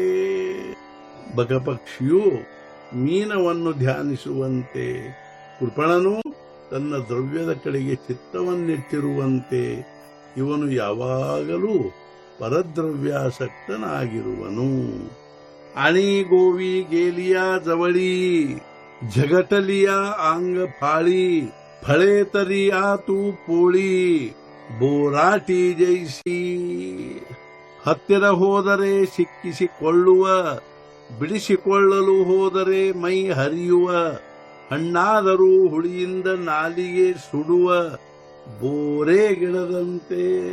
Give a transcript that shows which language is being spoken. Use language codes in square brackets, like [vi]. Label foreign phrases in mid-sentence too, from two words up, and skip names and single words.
[kn] ಬಕಪಕ್ಷಿಯು ಮೀನವನ್ನು ಧ್ಯಾನಿಸುವಂತೆ ಕೃಪಣನು ತನ್ನ ದ್ರವ್ಯದ ಕಡೆಗೆ ಚಿತ್ತವನ್ನಿಟ್ಟಿರುವಂತೆ ಇವನು ಯಾವಾಗಲೂ ಪರದ್ರವ್ಯಾಸಕ್ತನಾಗಿರುವನು. [mr] आणि गोवी गेलिया जवळी झगटलिया आंग फाळी फळे तरी आतू पोळी बोराटी जैसी. [kn] ಹತ್ತಿರ ಹೋದರೆ ಸಿಕ್ಕಿಸಿಕೊಳ್ಳುವ, ಬಿಡಿಸಿಕೊಳ್ಳಲು ಹೋದರೆ ಮೈ ಹರಿಯುವ, ಹಣ್ಣಾದರೂ ಹುಳಿಯಿಂದ ನಾಲಿಗೆ ಸುಡುವ ಬೋರೆ ಗಿಡದಂತೆ.